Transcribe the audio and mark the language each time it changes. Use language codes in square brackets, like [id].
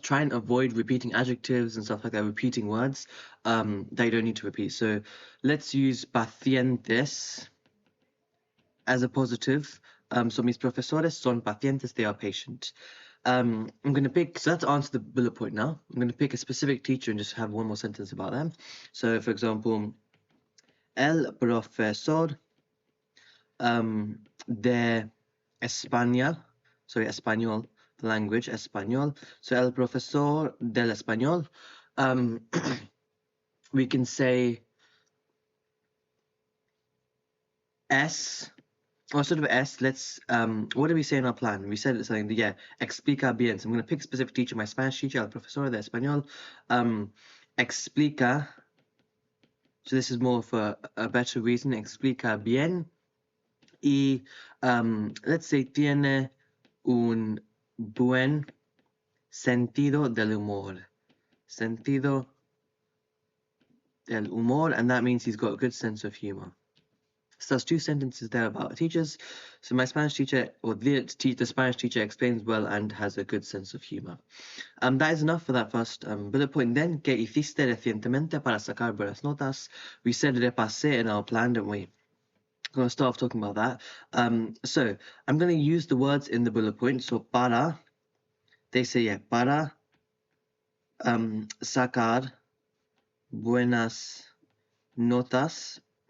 [en] Try and avoid repeating adjectives and stuff like that, repeating words that you don't need to repeat. So let's use pacientes as a positive. So [es] mis profesores son pacientes, [en] they are patient. I'm going to pick, so let's answer the bullet point now. I'm going to pick a specific teacher and just have one more sentence about them. So for example, [es] el profesor de España, [en] sorry, español, the language, español. So [es] el profesor del español. [en] We can say S, or sort of S. Let's, what did we say in our plan? We said something, yeah, [es] explica bien. [en] So I'm going to pick a specific teacher, my Spanish teacher, [es] el profesor de español. [en] Explica, so this is more for a better reason, [es] explica bien. Y [en] let's say [es] tiene un buen sentido del humor. Sentido del humor, [en] and that means he's got a good sense of humor. So there's two sentences there about teachers. So my Spanish teacher, or the Spanish teacher, explains well and has a good sense of humor. That is enough for that first bullet point. Then, [es] ¿qué hiciste recientemente para sacar buenas notas? [en] We said repasé in our plan, didn't we? I'm going to start off talking about that. So I'm going to use the words in the bullet point. So [es] para, [en] they say, yeah, [es] para sacar buenas notas.